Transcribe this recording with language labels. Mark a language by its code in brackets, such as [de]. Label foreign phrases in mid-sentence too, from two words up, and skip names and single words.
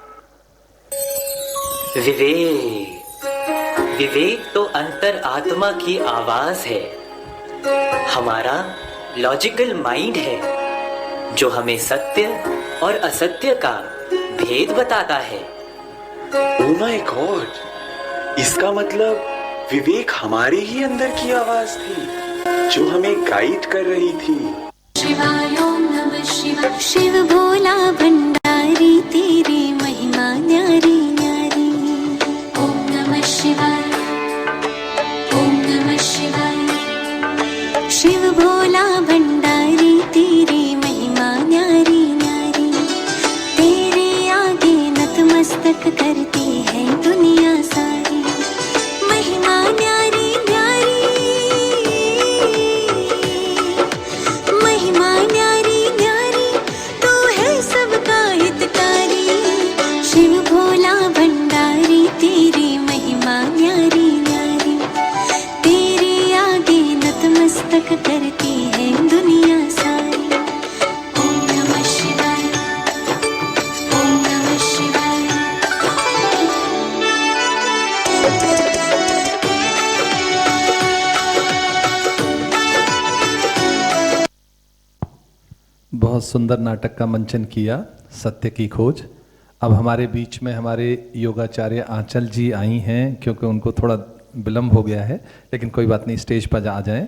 [hi] विवेक तो अंतर आत्मा की आवाज है, हमारा [en] logical mind [hi] है, जो हमें सत्य और असत्य का भेद बताता है। [en] oh my God, [hi] इसका मतलब विवेक हमारे ही अंदर की आवाज थी जो हमें गाइड कर रही थी। [sa] शिवाय ओम नमः शिवाय। [hi] शिव भोला भंडारी तेरी महिमा न्यारी न्यारी। [sa] ओम नमः शिवाय ओम नमः शिवाय। [hi] शिव भोला भंडारी तेरी महिमा न्यारी न्यारी। तेरे आगे नतमस्तक करती है दुनिया सारी। महिमा न्यारी न्यारी। महिमा न्यारी न्यारी। तू है सबका हितकारी। शिव भोला भंडारी तेरी महिमा न्यारी न्यारी। तेरे आगे नतमस्तक करती है दुनिया सारी। [sa] ओम नमः शिवाय ओम नमः शिवाय। [hi] बहुत सुंदर नाटक का मंचन किया, सत्य की खोज। अब हमारे बीच में हमारे योगाचार्य आंचल जी आई हैं, क्योंकि उनको थोड़ा विलम्ब हो गया है, लेकिन कोई बात नहीं, स्टेज पर आ जाएं।